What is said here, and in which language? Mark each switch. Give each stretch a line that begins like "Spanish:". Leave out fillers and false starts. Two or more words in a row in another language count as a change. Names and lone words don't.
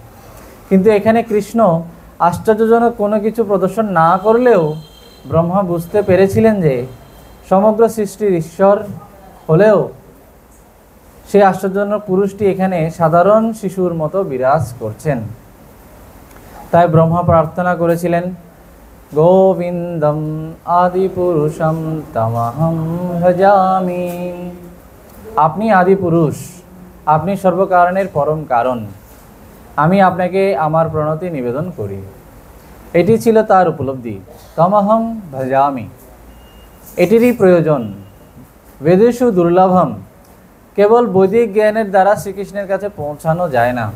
Bangla: কিন্তু এখানে কৃষ্ণ আশ্চর্যজনক কোনো কিছু প্রদর্শন না করলেও ব্রহ্মা বুঝতে পেরেছিলেন যে সমগ্র সৃষ্টির ঈশ্বর হলেও সেই আশ্চর্যজনক পুরুষটি এখানে সাধারণ শিশুর মতো বিরাজ করছেন। তাই ব্রহ্মা প্রার্থনা করেছিলেন,
Sanskrit: গোবিন্দম আদি পুরুষম তমহং ভজামি।
Bangla: আপনি আদি পুরুষ, আপনি সর্বকারণের পরম কারণ, আমি আপনাকে আমার প্রণতি নিবেদন করি। এটি ছিল তার উপলব্ধি,
Sanskrit: তমহং ভজামি।
Bangla: এটিরই প্রয়োজন।
Sanskrit: বেদেষু দুর্লভম,
Bangla: কেবল বৈদিক জ্ঞানের দ্বারা শ্রীকৃষ্ণের কাছে পৌঁছানো যায় না।